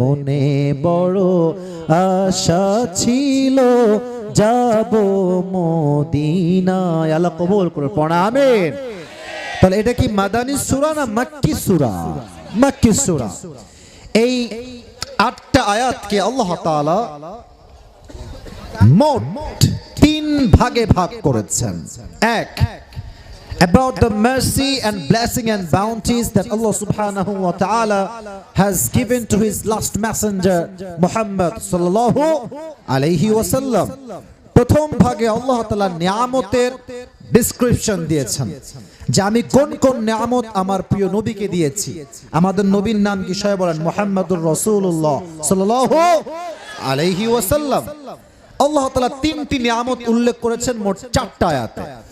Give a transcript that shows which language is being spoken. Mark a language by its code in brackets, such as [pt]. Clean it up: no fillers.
[bn] মনে বড় আশা ছিল যাব মদিনায়। আল্লাহ কবুল করে পড়া আমিন। তাহলে এটা কি মাদানী সূরা না মাক্কি সূরা? মাক্কি সূরা। এই 8টা আয়াতকে আল্লাহ তাআলা মোট 3 ভাগে ভাগ করেছেন। [en] এক, about the mercy and blessing and bounties that Allah subhanahu wa ta'ala has given to his last messenger Muhammad sallallahu alayhi wa sallam. [bn] প্রথম ভাগে আল্লাহ তাআলা নিয়ামতের ডেসক্রিপশন দিয়েছেন যে আমি কোন কোন নিয়ামত আমার প্রিয় নবীকে দিয়েছি। আমাদের নবীর নাম কি? সবাই বলেন মুহাম্মাদুর রাসূলুল্লাহ সাল্লাল্লাহু আলাইহি ওয়াসাল্লাম। আল্লাহ তাআলা 3টি নিয়ামত উল্লেখ করেছেন মোট 4টা আয়াতে।